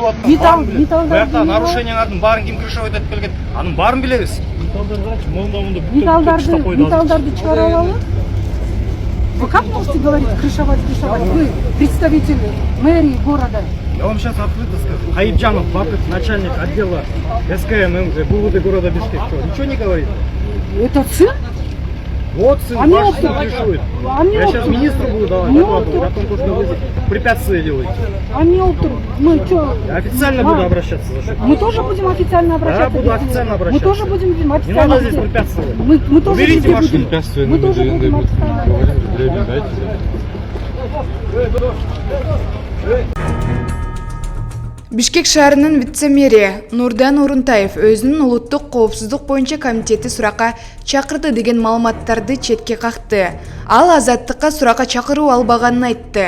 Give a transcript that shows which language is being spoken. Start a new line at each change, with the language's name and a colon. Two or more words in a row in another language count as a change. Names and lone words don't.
Kyrgyz: Металлдар нарушениялардын баарын ким крышевать этип келген? Анын баарын билебиз. Металлдарды чыгара алалы?
Russian: Вы как можете говорить крышевать? Вы представитель мэрии города. Я вам сейчас открыто скажу. Хаибджанов Бакыт, начальник отдела СКМ ГУВД города Бишкек. Ничего не говорит? Это сын? Вот сын, ваш сын крышует. Я сейчас министру буду давать докладывать о том, что вы препятствия делаете. Мы что? Я официально буду обращаться за что. Мы тоже будем официально обращаться? Да, буду официально обращаться. Мы тоже будем официально. Не надо здесь препятствовать. Мы тоже Уберите машину. Мы тоже будем официально.
Kyrgyz: Бишкек шаарынын вице-мэри Нурдан Урунтаев өзүнүн улуттук коопсуздук боюнча комитети суракка чакырды деген маалыматтарды четке какты. Ал азаттыкка суракка чакыруу албаганын айтты.